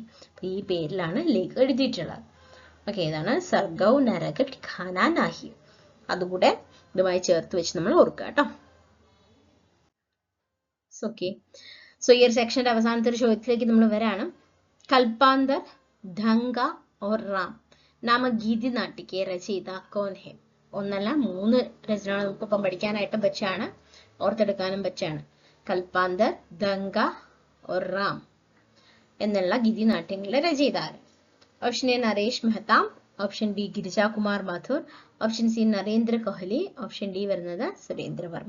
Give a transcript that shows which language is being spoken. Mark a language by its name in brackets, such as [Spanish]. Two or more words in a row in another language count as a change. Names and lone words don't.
[Malayalam] ഈ പേരിലാണ് ലേഖ് എഴുതിയിട്ടുള്ളത്. ഓക്കെ, ഇതാണ് [Hindi] सर्गौ नरक ठिकाना नहीं. [Malayalam] അതുകൂടെ ഇതുമായി ചേർത്ത് വെച്ച് നമ്മൾ ഓർക്കുക കേട്ടോ. ഓക്കെ, സോ ഈ ഒരു സെക്ഷന്റെ അവസാനത്തെ ഒരു ചോദ്യത്തിലേക്ക് നമ്മൾ വരാണ്. [Hindi] കൽപ്പാന്തർ, ധങ്ക और राम नामक गीति नाट्य के रचयिता कौन है? [Malayalam] ഒന്നല്ല 3 രചനകൾ നമുക്കിപ്പം പഠിക്കാനായിട്ട് പറ്റാണ്, ഓർത്തെടുക്കാനും പറ്റാണ്. കൽപ്പാന്തർ, ധങ്ക और राम എന്നുള്ള ഗീതി നാട്യങ്ങളുടെ രചയിതാവ്. ഓപ്ഷൻ എ നരേഷ് മെഹ്ത, ഓപ്ഷൻ ബി ഗിരിജ കുമാർ മാഥുർ, ഓപ്ഷൻ സി നരേന്ദ്ര കോഹ്ലി, ഓപ്ഷൻ ഡി വരുന്നത് സുരേന്ദ്ര വർമ്മ.